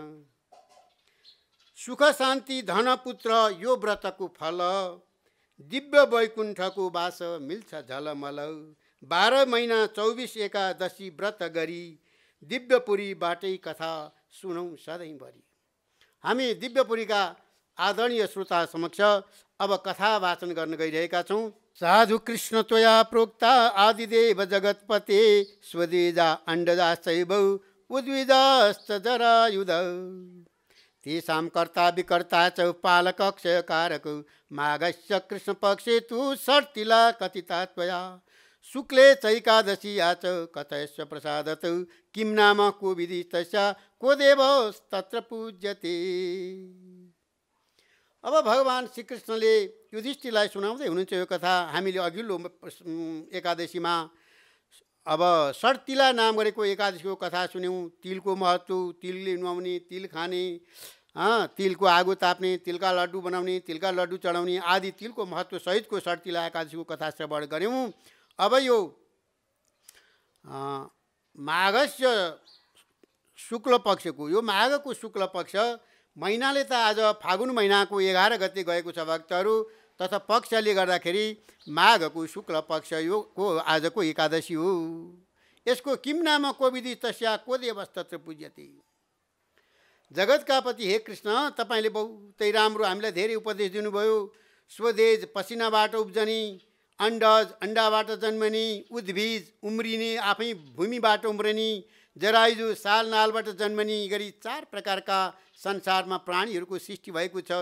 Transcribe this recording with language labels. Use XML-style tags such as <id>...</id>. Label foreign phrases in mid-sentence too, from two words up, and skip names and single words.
<ne>सुख शान्ति धन पुत्र यो व्रतको फल, दिव्य वैकुण्ठको बास मिल्छ झलमल। 12 महिना 24 एकादशी व्रत गरी दिव्यपुरीबाटै कथा सुनौँ सधैँभरि। हामी दिव्यपुरीका आदरणीय श्रोता समक्ष अब कथा वाचन गर्न गइरहेका छौँ।</ne> <sa>साधु कृष्ण त्वया प्रोक्ता आदिदेव जगत्पते स्वदेजा अण्डजा शैव उद्विजाश्च जरायुध तेषां कर्ता विकर्ता च पालक क्षयकारक माघस्य कृष्णपक्षे तु षट्तिला कथिता त्वया शुक्ले चैकादशीया च कथयस्व प्रसादत किं नाम को विधि तस्या को देवस्तत्र पूज्यते।</sa> <ne>अब भगवान् श्रीकृष्णले युधिष्ठिरलाई सुनाउँदै हुनुहुन्छ यो कथा। हामीले अघिल्लो एकादशीमा अब षट्तिला नाम गरेको एकादशीको कथा सुन्यौँ। तिलको महत्त्व, तिलले नुहाउने, तिल खाने, तिलको आगो ताप्ने, तिलका लड्डु बनाउने, तिलका लड्डु चढाउने आदि तिलको महत्त्व सहितको षट्तिला एकादशीको कथा श्रवण गऱ्यौँ। अब यो माघस्य शुक्ल पक्षको, यो माघको शुक्ल पक्ष महिनाले त आज फागुन महिनाको 11 गते गएको छ भक्तहरू, तथा पक्षले गर्दाखेरि माघको शुक्ल पक्ष यो को आजको एकादशी हो।</ne> <sa>यसको किम नाम को विधि तस्या को देवस्तत्र पूज्यते।</sa> <ne>जगतका पति हे कृष्ण, तपाईँले बहुतै राम्रो हामीलाई धेरै उपदेश दिनुभयो। स्वदेज पसिनाबाट उब्जनी, अण्डज अण्डाबाट जन्मने, उद्भिज उम्रिने आफै भूमिबाट उम्रने, जरायुजु साल नालबाट जन्मने गरी 4 प्रकारका संसारमा प्राणीहरूको सृष्टि भएको छ।</ne>